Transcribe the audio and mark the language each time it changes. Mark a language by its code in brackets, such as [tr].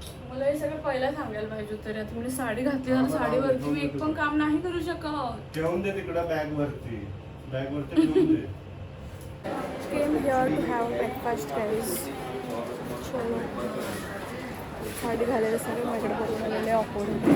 [mr] मला हे सगळं पहिला सांगायला पाहिजे होतं. आता मी साडी घातली तर साडीवरती मी एक पण काम नाही करू शकत. ठेवून दे तिकडं बॅग वरती. ठेवून दे. [en] Came here to have breakfast guys. [mr] चलो साडी घालायला सगळे माझ्याकडे बघून आलेले ऑकवर्ड.